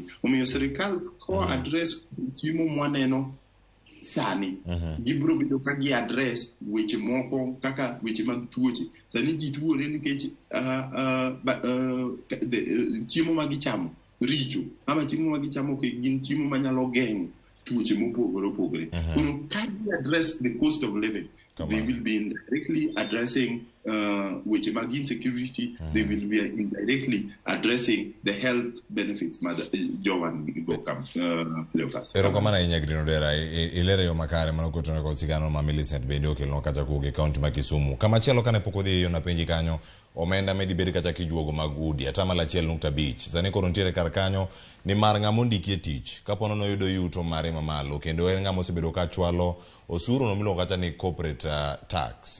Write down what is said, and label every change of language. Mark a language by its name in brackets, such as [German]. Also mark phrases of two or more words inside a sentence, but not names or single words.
[Luo (Kenya and Tanzania)] Omiyo sirikal ko address chiemo mwaneno sani, gibiro bedo ka gi address weche moko kaka weche mag tuoche. Sani ji tuore nikech chiemo ma gichamo richo, ama chiemo ma gichamo gin chiemo manyalo geng'o tuoche mopogore opogore. Koro ka gi [English] address the cost of living, they will be indirectly addressing [Luo (Kenya and Tanzania)] weche mag insecurity, [English] they will be indirectly addressing the health benefits [Luo (Kenya and Tanzania)] ma jowan go kam Cleophas. Pero kama na Green Odera ilere yo makare mano kotone ko sigano ma Millicent bende okelno kata kuge county ma Kisumu. Kama chielo kane pokodhi yo na penji kanyo omenda medi bedi kata kijuogo mag udi atama la 1.5 sani koro ntiere kar kanyo ni mar ng'amo ndiki e tich kapono no yudo yuto mare mamalo kendo en ng'amo osebedo ka chwalo osuru no miluongo kata ni [English] corporate tax.